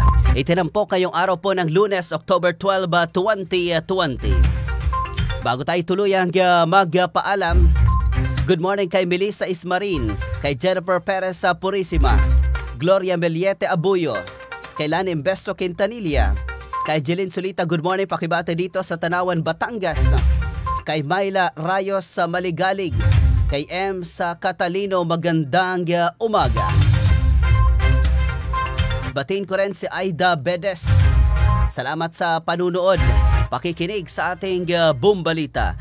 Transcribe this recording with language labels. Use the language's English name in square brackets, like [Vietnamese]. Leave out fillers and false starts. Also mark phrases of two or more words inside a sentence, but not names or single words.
[Filipino] Itinampok kayong araw po ng Lunes, October 12, 2020. Bago tayo tuluyang magpaalam, [English] good morning [Filipino] kay Melissa Ismarin, kay Jennifer Perez sa Purisima, Gloria Meliete Abuyo, kay Lani Imbesto Quintanilla, kay Jeline Solita, [English] good morning, [Filipino] pakibate dito sa Tanawan, Batangas, kay Myla Rayos sa Maligalig, kay M sa Catalino, magandang umaga. Batiin ko rin si Aida Bedes. Salamat sa panunood, pakikinig sa ating Bumbalita.